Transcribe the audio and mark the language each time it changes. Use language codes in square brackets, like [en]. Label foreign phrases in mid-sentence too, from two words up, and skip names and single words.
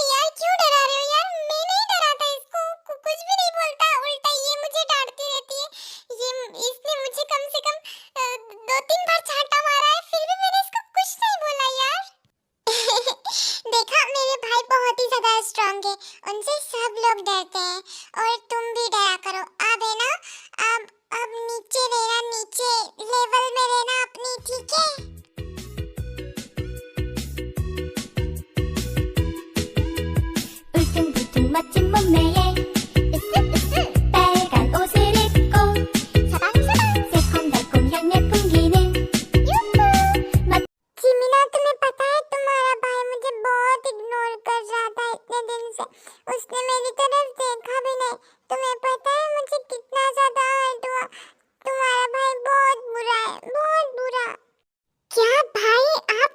[hi] यार क्यों डरा रहे हो यार मैं नहीं डराता इसको कुछ भी नहीं बोलता उल्टा ये मुझे डांटती रहती है ये इसने मुझे कम से कम 2-3 बार चांटा मारा है फिर भी मैंने इसको कुछ नहीं बोला यार देखा मेरे भाई बहुत ही ज्यादा स्ट्रांग है उनसे सब लोग डरते हैं और तुम भी डरा करो अब है ना अब नीचे रहना नीचे लेवल में रहना अपनी ठीक है [ko] 울퉁불퉁 멋진 몸매에 빨간 옷을 입고 사방사방 새콤달콤 향내 풍기는 [hi] जीमिना तुम्हें पता है तुम्हारा भाई मुझे बहुत इग्नोर कर रहा था इतने दिन से उसने मेरी तरफ देखा भी नहीं तुम्हें पता है मुझे कितना ज्यादा हर्ट हुआ तुम्हारा भाई बहुत बुरा है बहुत बुरा क्या भाई आप